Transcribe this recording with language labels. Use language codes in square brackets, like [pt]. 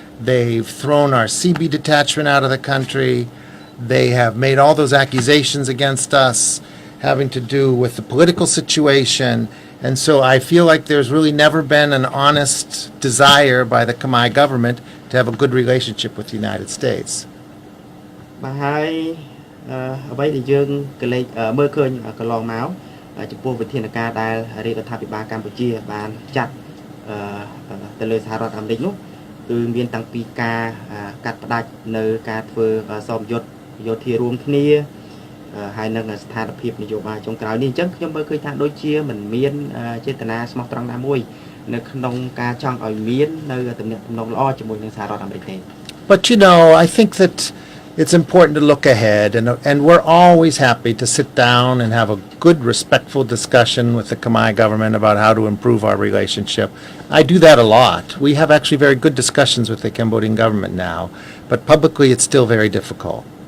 [en] They've thrown our CB detachment out of the country. They have made all those accusations against us having to do with the political situation. And so I feel like there's really never been an honest desire by the Khmer government to have a good relationship with the United States. [km] បាទហើយអ្វីដែលយើងកលេចមើលឃើញកន្លងមកចំពោះវិធានការដែលរដ្ឋាភិបាលកម្ពុជាបានចាត់ទៅលើសហរដ្ឋអាមេរិកនោះគឺមានតាំងពីការកាត់ផ្ដាច់នៅការធ្វើសមយុទ្ធយោធារួមគ្នាហើយនឹងស្ថានភាពនយោបាយចុងក្រោយនេះអញ្ចឹងខ្ញុំមើលឃើញថាដូចជាមិនមានចេតនាស្មោះត្រង់ណាមួយនៅក្នុងការចង់ឲ្យមាននៅតំណែងតំណងល្អជាមួយនឹងសហរដ្ឋអាមេរិកទេ [en] But you know, I think that it's important to look ahead, and we're always happy to sit down and have a good, respectful discussion with the Khmer government about how to improve our relationship. I do that a lot. We have actually very good discussions with the Cambodian government now, but publicly it's still very difficult.